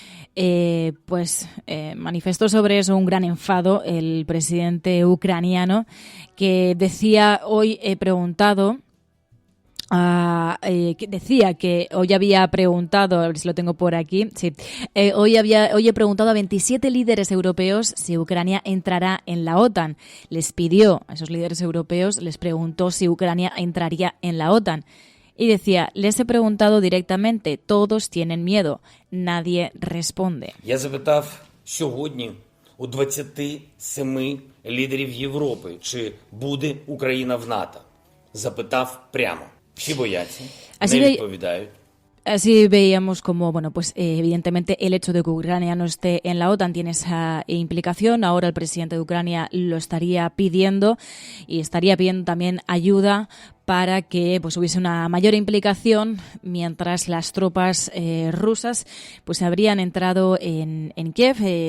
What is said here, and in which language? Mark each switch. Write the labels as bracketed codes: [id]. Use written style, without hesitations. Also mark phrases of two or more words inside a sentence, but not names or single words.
[es] manifestó sobre eso un gran enfado el presidente ucraniano, que decía, hoy he preguntado, que decía que hoy había preguntado, a ver si lo tengo por aquí, sí, hoy he preguntado a 27 líderes europeos si Ucrania entrará en la OTAN. Les pidió a esos líderes europeos, les preguntó si Ucrania entraría en la OTAN. Y decía, les he preguntado directamente, todos tienen miedo, nadie responde. [uk] Я запитав сьогодні у 27 лідерів Європи, чи буде Україна в НАТО. Запитав прямо. Всі бояться, не відповідають. [es] Así veíamos como, bueno, pues evidentemente el hecho de que Ucrania no esté en la OTAN tiene esa implicación. Ahora el presidente de Ucrania lo estaría pidiendo y estaría pidiendo también ayuda para que pues hubiese una mayor implicación, mientras las tropas rusas pues habrían entrado en Kiev.